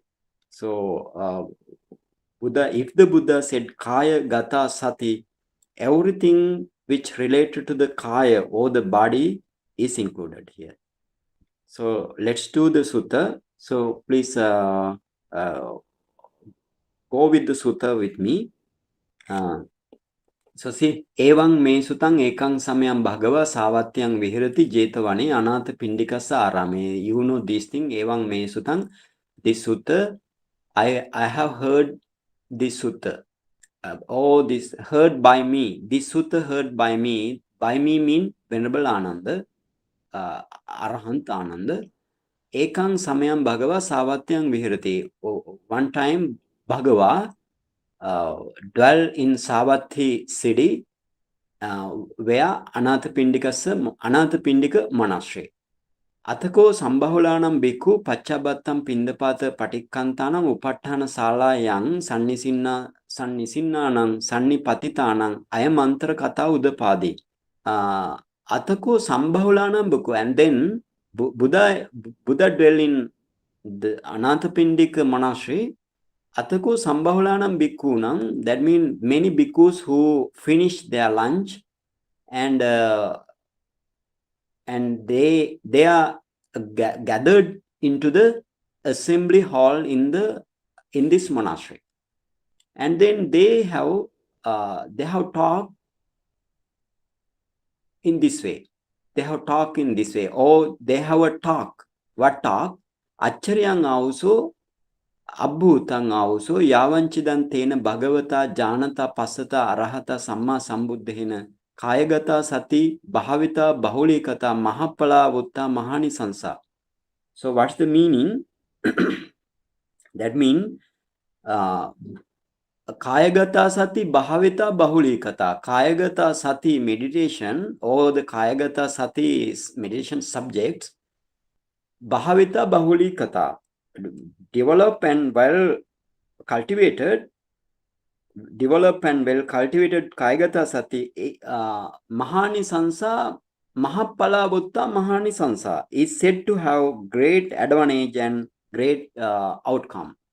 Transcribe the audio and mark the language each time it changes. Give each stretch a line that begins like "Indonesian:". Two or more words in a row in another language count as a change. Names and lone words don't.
English: So Buddha, if the Buddha said
Pali: Kaya Gata Sati,
English: everything which related to the Kaya or the body is included here. So let's do the sutta. So please go with the sutta with me. So see,
Pali: Evang me sutang ekang samayam bhagava savatyang vihirati jetavane anatha pindikasa arame.
English: You know this thing,
Pali: Evang me sutang.
English: This sutta, I have heard this sutta. This heard by me. This sutta heard by me. By me mean Venerable Ananda, Arahant Ananda.
Pali: Ekang samayam Bhagava Savatyang Vihirati.
English: One time Bhagava dwell in Savatthi city, where Anathapindika monastery.
Pali: Athako Sambhahulanam Bhikkhu Pacchabbattam Pindapata Patikkantanam Upattana Salayang Sannisinanam Sannipatitanam Ayamantra Kata Udapadi. Athako Sambhahulanam Bhikkhu.
English: And then Buddha dwell in the Anathapindika monastery.
Pali: Atako Sambhahulanam Bhikkhu,
English: that means many bhikkhus who finish their lunch, and they are gathered into the assembly hall in this monastery, and then they have talked in this way. Or they have a talk. What talk?
Pali: Accharyang also, Abhutang also, Yavanchidan Tena Bhagavata Janata Pasata Arahata Samma Sambuddhena Kayagata Sati Bhavita Bahulikata Mahapala Vutta Mahani Sansa.
English: So what's the meaning? That means
Pali: Kayagata Sati Bhavita Bahulikata. Kayagata Sati
English: meditation or the
Pali: Kayagata Sati
English: meditation subjects,
Pali: Bhavita Bahulikata,
English: develop and well cultivated,
Pali: Kayagata Sati, Mahani Sansa, Mahapala Butta Mahani Sansa
English: is said to have great advantage and great outcome.